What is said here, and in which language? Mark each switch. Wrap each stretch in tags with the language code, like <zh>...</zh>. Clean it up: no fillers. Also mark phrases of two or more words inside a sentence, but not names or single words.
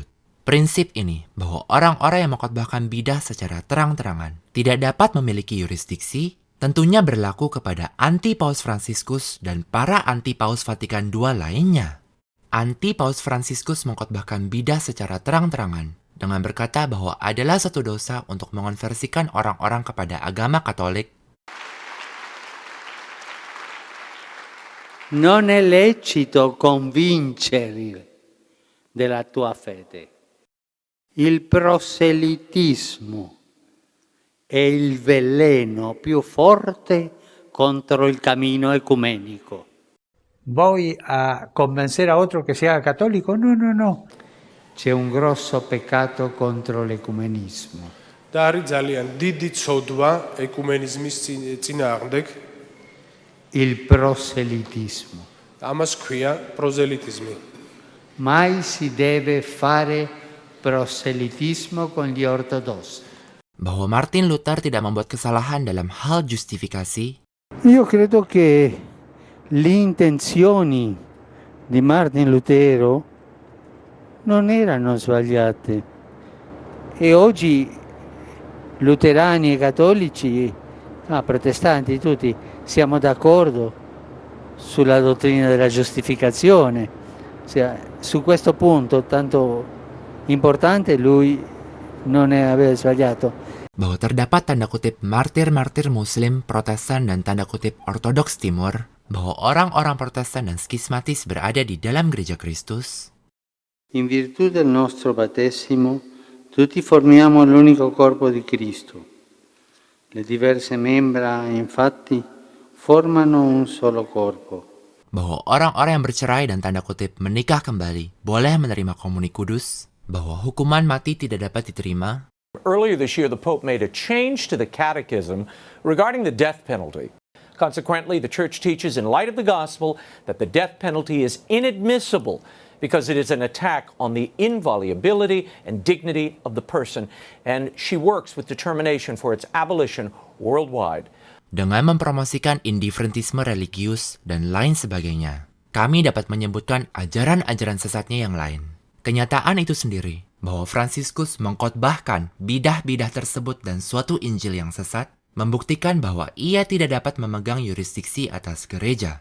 <id>Prinsip ini, bahwa orang-orang yang mengkhotbahkan bidah secara terang-terangan tidak dapat memiliki yurisdiksi, tentunya berlaku kepada anti-Paus Fransiskus dan para anti-Paus Vatikan II lainnya. Anti-Paus Fransiskus mengkhotbahkan bidah secara terang-terangan, dengan berkata bahwa adalah satu dosa untuk mengonversikan orang-orang kepada agama Katolik.</id> <it>Non è lecito convincere della tua fede. Il proselitismo è il veleno più forte contro il cammino ecumenico.</it> <es>¿Voy a convencer a otro que se haga católico? No, no, no.</es> <it>C'è un grosso peccato contro l'ecumenismo.</it> <ka>და არის ძალიან დიდი ცოდვა ეკუმენიზმის წინააღმდეგ.</ka> <it>Il proselitismo.</it> <ka>Ამას ქვია პროზელიტიზმი.</ka> <it>Mai si deve fare proselitismo con gli ortodossi.</it> <id>Bahwa Martin Luther tidak membuat kesalahan dalam hal justifikasi.</id> <it>Io credo che le intenzioni di Martin Lutero non erano sbagliate e oggi luterani e cattolici, protestanti tutti, siamo d'accordo sulla dottrina della giustificazione. Su questo punto tanto importante lui non aveva sbagliato.</it> <id>Bahwa terdapat tanda kutip martir-martir muslim, protestan, dan tanda kutip ortodoks timur, bahwa orang-orang protestan dan skismatis berada di dalam gereja Kristus.</id> <it>In virtù del nostro battesimo, tutti formiamo l'unico corpo di Cristo. Le diverse membra, infatti, formano un solo corpo.</it> <id>Bahwa orang-orang yang bercerai dan tanda kutip menikah kembali boleh menerima komuni kudus, bahwa hukuman mati tidak dapat diterima.</id> <en>Earlier this year, the Pope made a change to the catechism regarding the death penalty. Consequently, the Church teaches in light of the gospel that the death penalty is inadmissible because it is an attack on the inviolability and dignity of the person, and she works with determination for its abolition worldwide.</en> <id>Dengan mempromosikan indifferentisme religius dan lain sebagainya, kami dapat menyebutkan ajaran-ajaran sesatnya yang lain. Kenyataan itu sendiri, bahwa Fransiskus mengkhotbahkan bidah-bidah tersebut dan suatu Injil yang sesat, membuktikan bahwa ia tidak dapat memegang yurisdiksi atas gereja.</id>